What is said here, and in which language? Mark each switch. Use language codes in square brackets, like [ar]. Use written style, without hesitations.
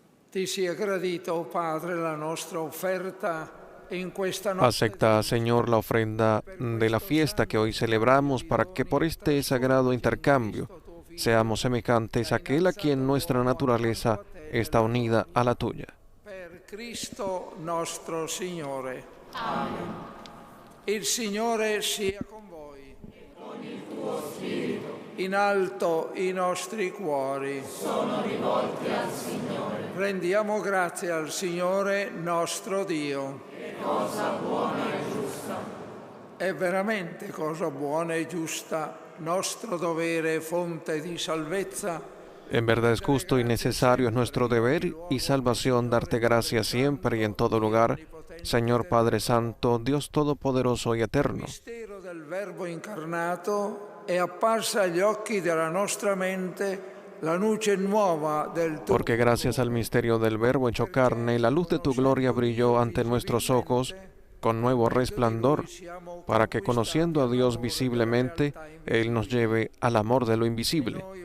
[it] Ti sia gradita, oh Padre, la nostra offerta in questa notte. [es] Acepta, Señor, la ofrenda de la fiesta que hoy celebramos para que por este sagrado intercambio seamos semejantes a aquel a quien nuestra naturaleza está unida a la tuya. [it] Per Cristo nostro Signore. Amen. Il Signore sia con voi. E con il tuo spirito. In alto i nostri cuori sono rivolti al Signore. Rendiamo grazie al Signore nostro Dio. È cosa buona e giusta. È veramente cosa buona e giusta, nostro dovere, fonte di salvezza. [es] En verdad es justo y necesario, es nuestro deber y salvación darte gracias siempre y en todo lugar, Señor Padre Santo, Dios Todopoderoso y Eterno. [it] Il mistero del Verbo incarnato è apparsa agli occhi della nostra mente la luce nuova del tuo. [es] Porque gracias al misterio del Verbo hecho carne, la luz de tu gloria brilló ante nuestros ojos con nuevo resplandor, para que conociendo a Dios visiblemente, Él nos lleve al amor de lo invisible.